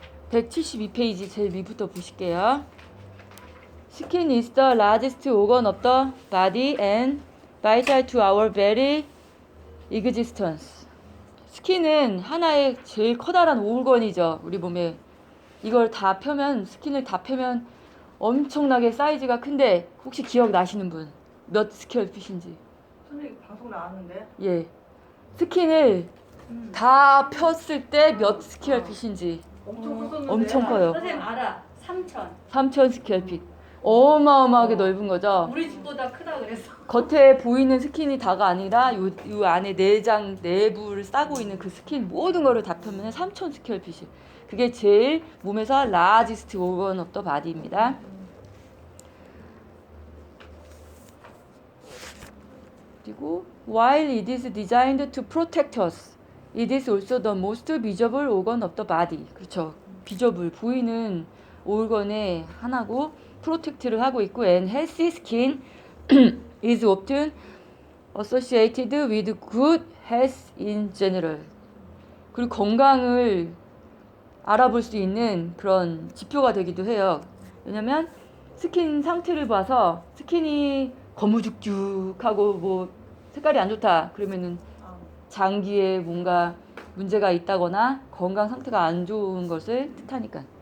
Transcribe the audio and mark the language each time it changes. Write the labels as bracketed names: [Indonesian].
[Korean] 172페이지 제일 밑부터 보실게요. [English] Skin is the largest organ of the body and vital to our very existence. [Korean] 스킨은 하나의 제일 커다란 오건이죠. 우리 몸에. 이걸 다 펴면, 스킨을 다 펴면 엄청나게 사이즈가 큰데 혹시 기억나시는 분? 몇 스퀘어핏인지? 선생님 방송 나왔는데? 예. 스킨을 다 폈을 때 몇 스퀘어핏인지? 엄청 컸었는데? 엄청 커요. 선생님 알아. 3천. 3,000 스퀘어핏. 어마어마하게 넓은 거죠. 우리 집보다 크다 그랬어. 겉에 보이는 스킨이 다가 아니라 요 안에 내장 내부를 싸고 있는 그 스킨 모든 거를 다 펴면 3,000 스퀘어핏이. 그게 제일 몸에서 [English] largest organ of the body입니다. [Korean] 그리고 [English] while it is designed to protect us, it is also the most visible organ of the body. [Korean] 그렇죠. 비저블 보이는 organ의 하나고 프로텍트를 하고 있고 [English] and healthy skin is often associated with good health in general. [Korean] 그리고 건강을 알아볼 수 있는 그런 지표가 되기도 해요. 왜냐면 스킨 상태를 봐서 스킨이 거무죽죽하고 뭐 색깔이 안 좋다 그러면은 장기에 뭔가 문제가 있다거나 건강 상태가 안 좋은 것을 뜻하니까.